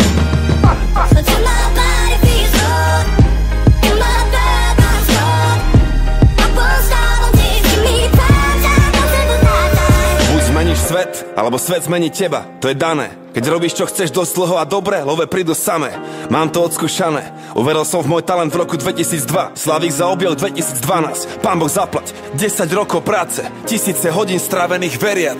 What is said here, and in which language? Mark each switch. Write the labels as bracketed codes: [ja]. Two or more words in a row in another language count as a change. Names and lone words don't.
[en] But till my body feels good, till my bad body's good, I won't stop until you give me prime time, until the night time. [sk] Buď zmeníš svet, alebo svet zmení teba, to je dané. Keď robíš, čo chceš dosť dlho a dobre, love prídu samé. Mám to odskúšané. Uveril som v môj talent v roku 2002. Slavík zaobjel 2012. Pán Boh zaplať. 10 rokov práce, tisíce hodín strávených veriac.